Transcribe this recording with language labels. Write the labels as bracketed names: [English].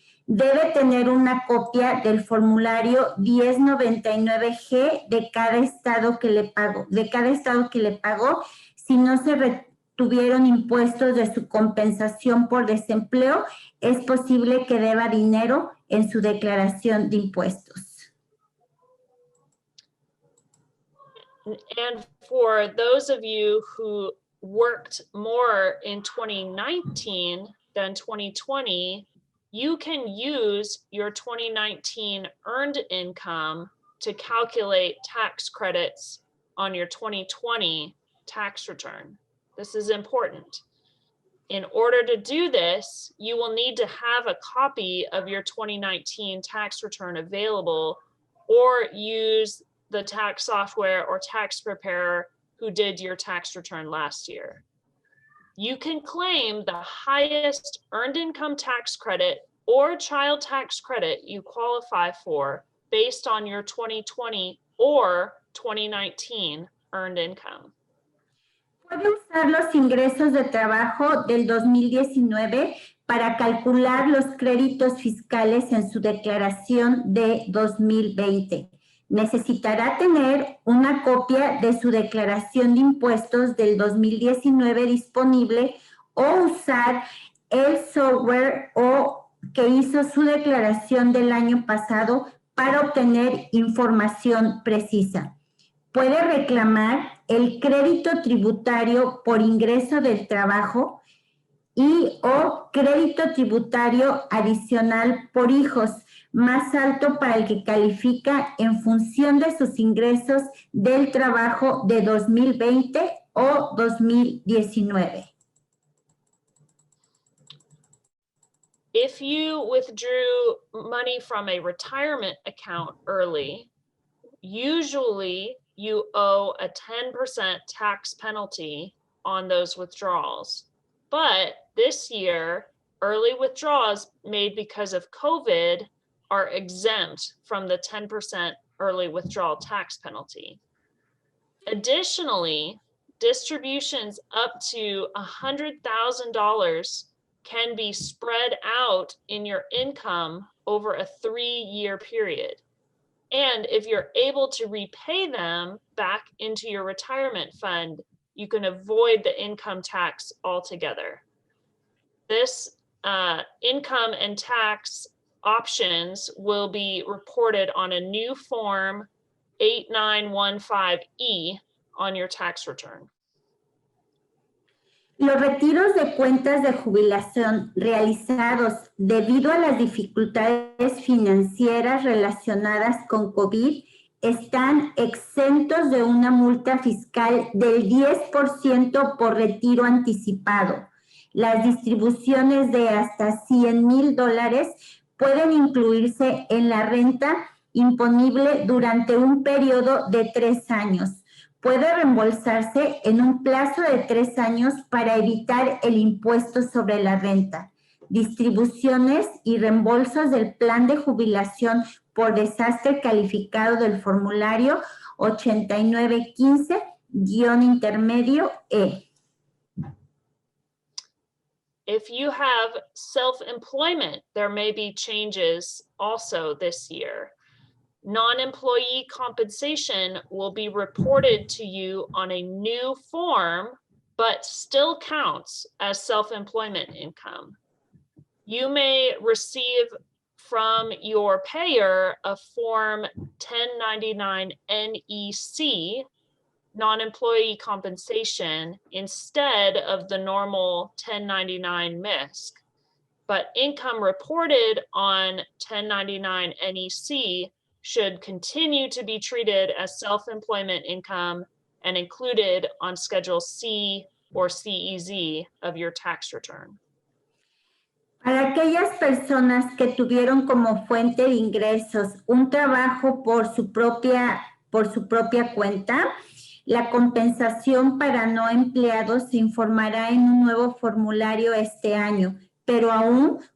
[Spanish] Debe tener una copia del formulario 1099G de cada estado que le pagó, si no se retuvieron impuestos de su compensación por desempleo, es posible que deba dinero en su declaración de impuestos. [English] And for those of you who worked more in 2019 than 2020, you can use your 2019 earned income to calculate tax credits on your 2020 tax return. This is important. In order to do this, you will need to have a copy of your 2019 tax return available, or use the tax software or tax preparer who did your tax return last year. You can claim the highest earned income tax credit or child tax credit you qualify for based on your 2020 or 2019 earned income. [Spanish] Puede usar los ingresos de trabajo del 2019 para calcular los créditos fiscales en su declaración de 2020. Necesitará tener una copia de su declaración de impuestos del 2019 disponible o usar el software que hizo su declaración del año pasado para obtener información precisa. Puede reclamar el crédito tributario por ingreso del trabajo o crédito tributario adicional por hijos, más alto para el que califica en función de sus ingresos del trabajo de 2020 o 2019. [English] If you withdrew money from a retirement account early, usually you owe a 10% tax penalty on those withdrawals. But this year, early withdrawals made because of COVID are exempt from the 10% early withdrawal tax penalty. Additionally, distributions up to $100,000 can be spread out in your income over a 3-year period. And if you're able to repay them back into your retirement fund, you can avoid the income tax altogether. This income and tax options will be reported on a new form 8915E on your tax return. [Spanish] Los retiros de cuentas de jubilación realizados debido a las dificultades financieras relacionadas con COVID están exentos de una multa fiscal del 10% por retiro anticipado. Las distribuciones de hasta $100,000 pueden incluirse en la renta imponible durante un periodo de 3 años. Puede reembolsarse en un plazo de 3 años para evitar el impuesto sobre la renta. Distribuciones y reembolsos del plan de jubilación por desastre calificado del formulario 8915-intermedio E. [English] If you have self-employment, there may be changes also this year. Non-employee compensation will be reported to you on a new form, but still counts as self-employment income. You may receive from your payer a Form 1099 NEC, non-employee compensation, instead of the normal 1099 MISC. But income reported on 1099 NEC should continue to be treated as self-employment income and included on Schedule C or CEZ of your tax return. [Spanish] Para aquellas personas que tuvieron como fuente de ingresos un trabajo por su propia cuenta, la compensación para no empleados se informará en un nuevo formulario este año, pero aún